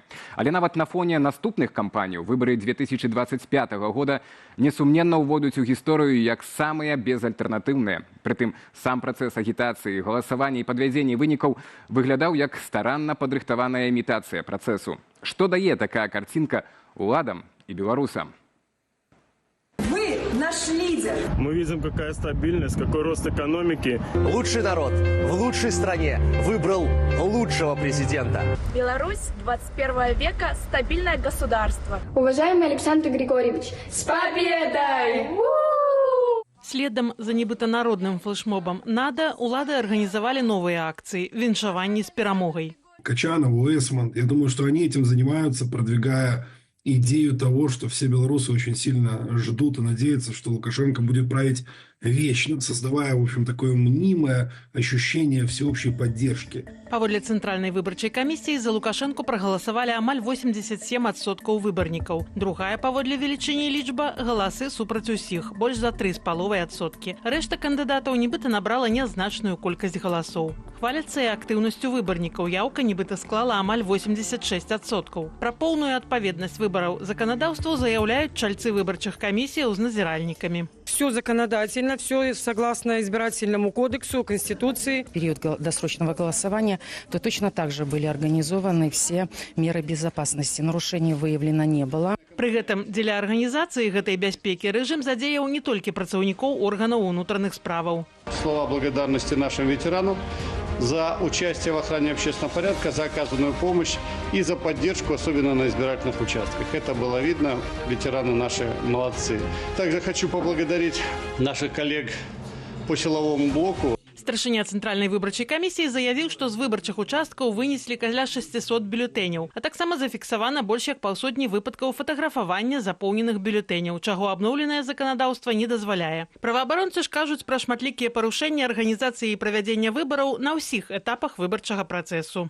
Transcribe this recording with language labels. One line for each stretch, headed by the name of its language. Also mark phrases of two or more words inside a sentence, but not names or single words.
Belarusian: Але нават на фоне наступных кампаній выбары 2025 года несумненна ўводзяць у гісторыю як самыя безальтэрнатыўныя. Прытым сам працэс агітацыі, галасавання і падвядзення вынікаў выглядаў як старанна падрыхтаваная імітацыя працэсу. Што дае такая карцінка уладам і беларусам?
Russian: Наш лидер. Мы видим, какая стабильность, какой рост экономики. Лучший народ в лучшей стране выбрал лучшего президента. Беларусь 21 века – стабильное государство. Уважаемый Александр Григорьевич, с победой!
Belarusian: Следам за нібыта народным флешмобам НАДА улады
Russian: организовали новые акции
Belarusian: «Віншаванне с перамогай».
Russian: Качанов, Эсман, я думаю, что они этим занимаются, продвигая идею того, что все белорусы очень сильно ждут и надеются, что Лукашенко будет править вечно, создавая, в общем, такое мнимое ощущение всеобщей поддержки.
Belarusian: Паводле Цэнтральнай выбарчай камісіі за Лукашэнку прагаласавалі амаль 87% выбарнікаў. Другая паводле велічыні лічба галасы супраць усіх, больш за 3,5%. Рэшта кандыдатаў нібыта набрала нязначную колькасць галасоў. Хваляцца і актыўнасцю выбарнікаў. Яўка нібыта склала амаль 86%. Пра поўную адпаведнасць выбараў заканадаўству заяўляюць чальцы выбарчых камісіяў з назіральнікамі.
Russian: Все законодательно, все согласно избирательному кодексу, Конституции. В период досрочного голосования то точно так же были организованы все меры безопасности. Нарушений выявлено не было.
Belarusian: Пры гэтым дзеля арганізацыі гэтай бяспекі рэжым задзеяў не толькі працаўнікоў органаў унутраных справаў.
Russian: Слова благодарности нашим ветеранам за участие в охране общественного порядка, за оказанную помощь и за поддержку, особенно на избирательных участках. Это было видно, ветераны наши молодцы. Также хочу поблагодарить наших коллег по силовому блоку.
Belarusian: Старшыня Цэнтральнай выбарчай камісіі заявіў, што з выбарчых участкаў вынеслі каля 600 бюлетэняў, а таксама зафіксавана больш як паўсотні выпадкаў фатаграфавання запоўненых бюлетэняў, чаго абноўленае заканадаўства не дазваляе. Праваабаронцы ж кажуць пра шматлікія парушэнні арганізацыі і правядзення выбараў на ўсіх этапах выбарчага працэсу.